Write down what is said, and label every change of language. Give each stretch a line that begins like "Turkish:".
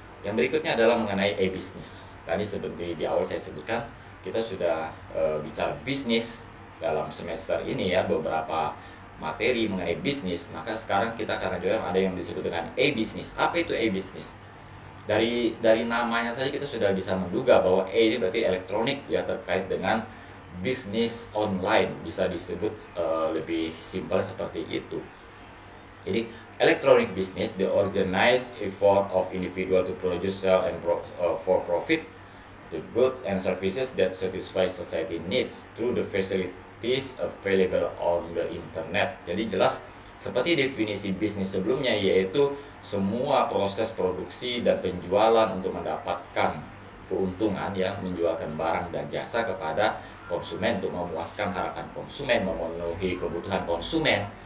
Indonesian: Yang berikutnya adalah mengenai e-business. Tadi seperti di awal saya sebutkan, kita sudah bicara bisnis dalam semester ini ya, beberapa materi mengenai bisnis. Maka sekarang kita akan juga ada yang disebut dengan e-business. Apa itu e-business? Dari namanya saja kita sudah bisa menduga bahwa e ini berarti elektronik ya, terkait dengan bisnis online, bisa disebut lebih simpel seperti itu. Jadi
English: electronic business, the organized effort of individual to produce, sell, and for profit the goods and services that satisfy society needs through the facilities available on the internet.
Indonesian: Jadi jelas seperti definisi bisnis sebelumnya, yaitu semua proses produksi dan penjualan untuk mendapatkan keuntungan ya, menjualkan barang dan jasa kepada konsumen untuk memuaskan harapan konsumen, memenuhi kebutuhan konsumen.